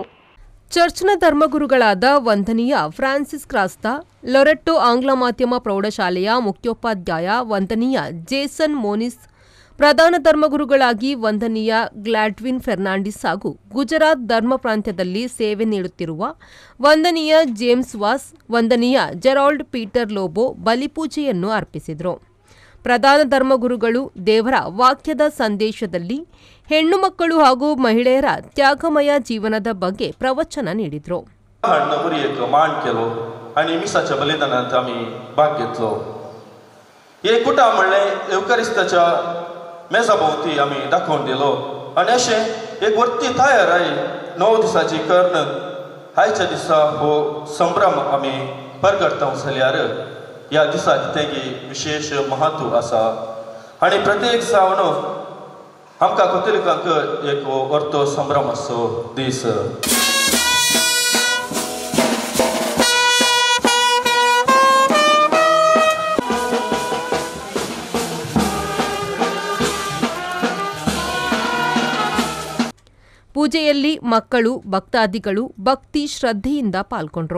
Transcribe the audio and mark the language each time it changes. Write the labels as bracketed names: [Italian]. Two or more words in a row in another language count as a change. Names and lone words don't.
[Kannada] ಚರ್ಚ್ನ ಧರ್ಮಗುರುಗಳಾದ ವಂದನೀಯ ಫ್ರಾನ್ಸಿಸ್ ಕ್ರಾಸ್ತಾ, ಲೊರೆಟೋ ಆಂಗ್ಲ ಮಾಧ್ಯಮ ಪ್ರೌಢಶಾಲೆಯ ಮುಖ್ಯೋಪಾಧ್ಯಾಯ ವಂದನೀಯ ಜೇಸನ್ ಮೋನಿಸ್, ಪ್ರಧಾನ ಧರ್ಮಗುರುಗಳಾಗಿ ವಂದನೀಯ ಗ್ಲಾಡ್ವಿನ್ ಫೆರ್ನಾಂಡಿಸ್ ಹಾಗೂ ಗುಜರಾತ್ ಧರ್ಮ ಪ್ರಾಂತ್ಯದಲ್ಲಿ ಸೇವೆ ನೀಡುತ್ತಿರುವ ವಂದನೀಯ ಜೇಮ್ಸ್ ವಾಸ್, ವಂದನೀಯ ಜೆರಾಲ್ಡ್ ಪೀಟರ್ ಲೋಬೋ ಬಲಿಪೂಜೆಯನ್ನು ಅರ್ಪಿಸಿದರು. ಪ್ರಧಾನ ಧರ್ಮಗುರುಗಳು ದೇವರ ವಾಕ್ಯದ ಸಂದೇಶದಲ್ಲಿ ಹೆಣ್ಣು ಮಕ್ಕಳು ಹಾಗೂ ಮಹಿಳೆಯರ ತ್ಯಾಗಮಯ ಜೀವನದ ಬಗ್ಗೆ ಪ್ರವಚನ ನೀಡಿದರು. [Konkani] मेजाभोवती आमी दाखोवन दिलो आनी अशें एक वर्ती तयार आय 9 दिसाची कर्ण आयच्या दिसा हो संभ्रम आमी परगटतांव जाल्यार ह्या दिसाक तेगे विशेष महत्व आसा आनी प्रत्येक जावन आमकां कथोलिकांक एक वर्तो संभ्रम असो दीस. [Kannada] ಪೂಜೆಯಲ್ಲಿ ಮಕ್ಕಳು ಭಕ್ತಾದಿಗಳು ಭಕ್ತಿ ಶ್ರದ್ಧೆಯಿಂದ ಪಾಲ್ಗೊಂಡ್ರು.